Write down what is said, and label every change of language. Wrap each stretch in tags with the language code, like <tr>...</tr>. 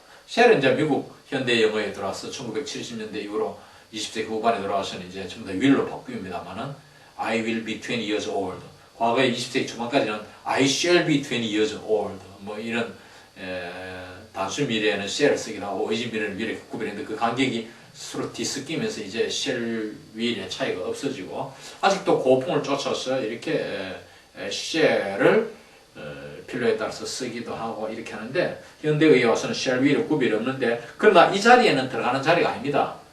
<ko>shall은 이제 미국 현대 영어에 들어와서 1970년대 이후로 20세기 후반에 들어와서는 이제 전부 다 will로 바뀝니다만은</ko> <en>I will be 20 years old.</en> <ko>과거에 20세기 초반까지는</ko> <en>I shall be 20 years old.</en> <ko>뭐 이런 단순 미래에는 shall 쓰기도 하고 의지 미래는 미래 구별했는데 그 간격이 서로 뒤섞이면서 이제 shall, will의 차이가 없어지고 아직도 고풍을 쫓아서 이렇게 shall을 필요에 따라서 쓰기도 하고 이렇게 하는데 현대의에 와서는 shall, will의 구별이 없는데 그러나 이 자리에는 들어가는 자리가 아닙니다.</ko>